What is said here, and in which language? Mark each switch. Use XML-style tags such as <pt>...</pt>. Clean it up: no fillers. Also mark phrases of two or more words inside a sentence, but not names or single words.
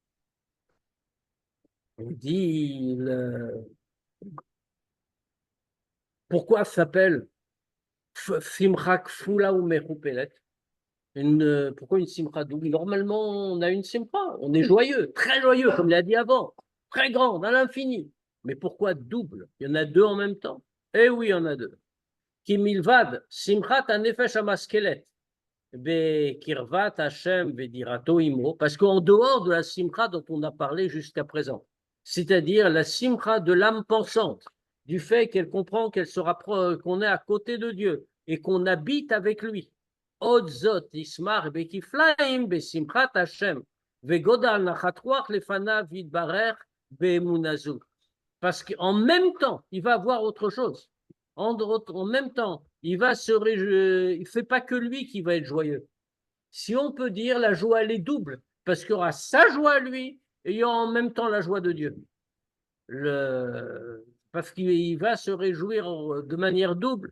<fr>On dit pourquoi ça s'appelle</fr> <he>שמחה כפולה ומכופלת?</he> <fr>Pourquoi une simcha double? Normalement, on a une simcha, on est joyeux, très joyeux, comme l'a dit avant, très grande, à l'infini. Mais pourquoi double? Il y en a deux en même temps. Eh oui, il y en a deux.</fr> <he>כי מלבד, שמחת הנפש המשכלת, בקרבת ה' ודירתו עמו,</he> <fr>parce qu'en dehors de la simcha dont on a parlé jusqu'à présent, c'est-à-dire la simcha de l'âme pensante, du fait qu'elle comprend qu'on est à côté de Dieu et qu'on habite avec lui.</fr> <he>עוד זאת ישמח בכפליים בשמחת ה' וגודל נחת רוח לפניו יתברך באמונה זו.</he> <fr>Parce qu'en même temps, il va voir autre chose. En même temps, il va se réjouir. Il ne fait pas que lui qui va être joyeux. Si on peut dire, la joie, elle est double, parce qu'il y aura sa joie à lui et il y aura en même temps la joie de Dieu. Parce qu'il va se réjouir de manière double.</fr>